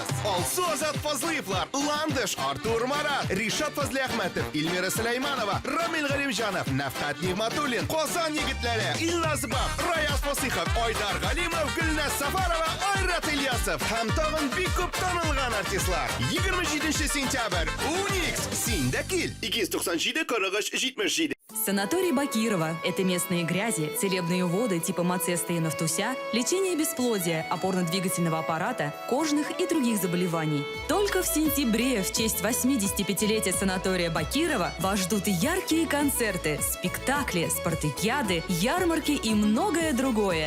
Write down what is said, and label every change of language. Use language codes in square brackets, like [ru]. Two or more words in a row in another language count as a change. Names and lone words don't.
[tt] Алсу Азат Фазлыевлар, Ландыш, Артур Марат, Ришат Фазли Ахметов, Ильмира Сулейманова, Рамил Галимжанов, Нафтат Нигматуллин, Казан егетләре, Илназ Бах, Раяз Фасихов, Айдар Галимов, Гүлназ Сафарова, Айрат Ильясов һәм тагын бик күп танылган артистлар. 27 сентябрь, Уникс, син дә кил. 297 43 77. [ru] Санаторий Бакирова – это местные грязи, целебные воды типа Мацеста и Нафтуся, лечение бесплодия, опорно-двигательного аппарата, кожных и других заболеваний. Только в сентябре в честь 85-летия санатория Бакирова вас ждут яркие концерты, спектакли, спартакиады, ярмарки и многое другое.